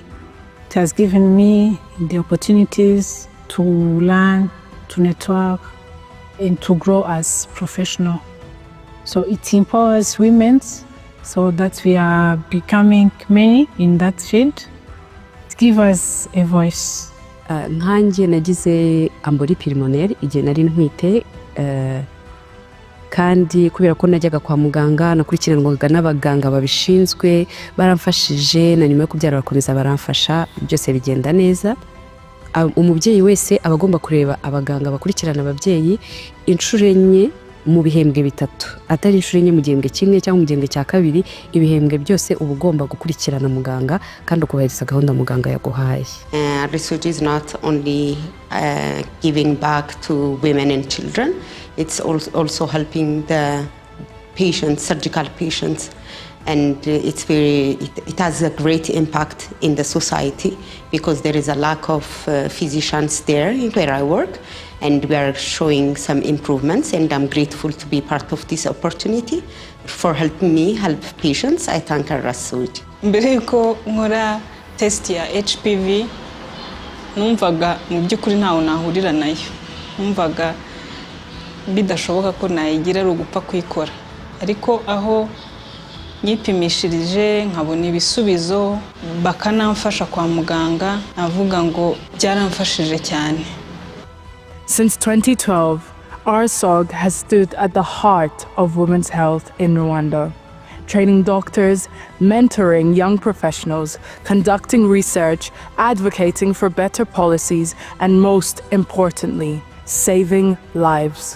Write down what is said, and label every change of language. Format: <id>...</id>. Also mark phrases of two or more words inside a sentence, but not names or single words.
<en>It has given me the opportunities to learn, to network, and to grow as professional. So it empowers women so that we are becoming many in that field. It gives us a voice.</en> <rw>Nkanjye nagize</rw> <fr>ambori pulmonaire</fr> <rw>igihe nari ntwite, kandi kubera ko najyaga kwa muganga nakurikiranwaga n'abaganga babishinzwe, baramfashije na nyuma yo kubyara bakomeza baramfasha, byose bigenda neza. umubyeyi wese aba agomba kureba abaganga bakurikirana ababyeyi inshuro enye mu bihembwe bitatu, atari inshuro enye mu gihembwe kimwe cyangwa mu gihembwe cya kabiri. Ibihembwe byose uba ugomba gukurikirana muganga kandi ukubahiriza gahunda muganga yaguhaye.</rw> <en>RSOG is not only giving back to women and children, it's also helping the patients, surgical patients, and it has a great impact in the society because there is a lack of physicians there where I work, and we are showing some improvements, and I'm grateful to be part of this opportunity for helping me help patients. I thank RSOG.</en> <rw>Mbere yuko nkora test ya HPV numvaga mu by'ukuri ntaho nahurira nayo, numvaga bidashoboka ko nayigira ari ugupfa kwikora, ariko aho nyipimishirije nkabona ibisubizo bakanamfasha kwa muganga, navuga ngo byaramfashije cyane.</rw> <en>Since 2012, RSOG has stood at the heart of women's health in Rwanda, training doctors, mentoring young professionals, conducting research, advocating for better policies, and most importantly, saving lives.</en>